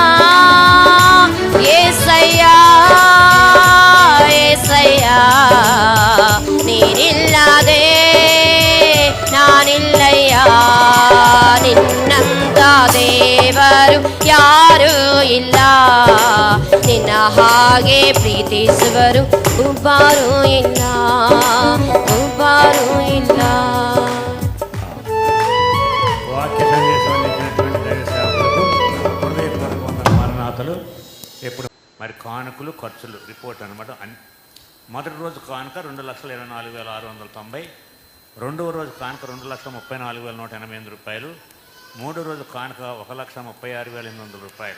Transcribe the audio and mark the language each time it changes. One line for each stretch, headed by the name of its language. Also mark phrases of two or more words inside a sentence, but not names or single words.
Kannada: ಏಸಯ್ಯ ಏಸಯ್ಯ, ನೀನಿಲ್ಲದೆ ನಾನಿಲ್ಲಯ್ಯ. ನಿನ್ನಂತ ದೇವರು ಯಾರೂ ಇಲ್ಲ, ನಿನ್ನ ಹಾಗೆ ಪ್ರೀತಿಸುವರು ಒಬ್ಬರೂ ಇಲ್ಲ, ಒಬ್ಬರೂ ಇಲ್ಲ.
Telugu: వాక్య సందేశాన్ని ఇచ్చినటువంటి దైవ సేవకులకు హృదయపూర్వక మరణాతలు. ఎప్పుడు మరి కానుకలు ఖర్చులు రిపోర్ట్ అనమాట. మొదటి రోజు కానుక 2,24,690, రెండవ రోజు కానుక 2,34,188 రూపాయలు, మూడో రోజు కానుక 1,36,800 రూపాయలు.